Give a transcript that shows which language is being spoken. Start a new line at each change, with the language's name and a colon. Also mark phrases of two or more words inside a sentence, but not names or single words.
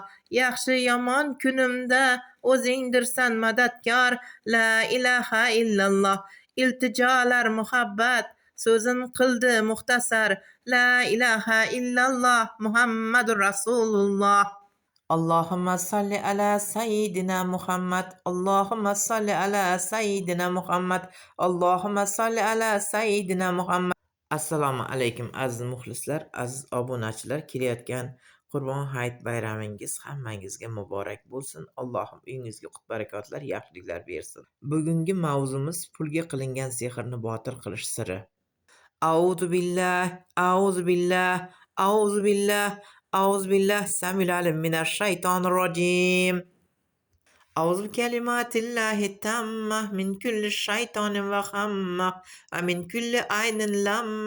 Uzbek: Yaxshi yomon kunimda o'zingdirsan madadkor.
Arabic: لا إله إلا الله.
Uzbek: Iltijolar muhabbat so'zin qildi muxtasar.
Arabic: لا إله إلا الله محمد رسول الله. اللهم صل على سيدنا محمد. اللهم صل على سيدنا محمد. اللهم صل على سيدنا محمد. السلام عليكم
Uzbek: aziz muxlislar, aziz obunachilar. Kelayotgan Qurbon hayit bayramingiz hammangizga muborak bo'lsin. Allohim uyingizga qut-barakotlar, yaxshiliklar bersin. Bugungi mavzumiz pulga qilingan sehrni botil qilish siri.
Arabic: أعوذ بالله، أعوذ بالله، أعوذ بالله، أعوذ بالله، السميع العليم من الشيطان الرجيم. أعوذ بكلمات الله التامة من كل شيطان وخمة ومن كل عين لامة.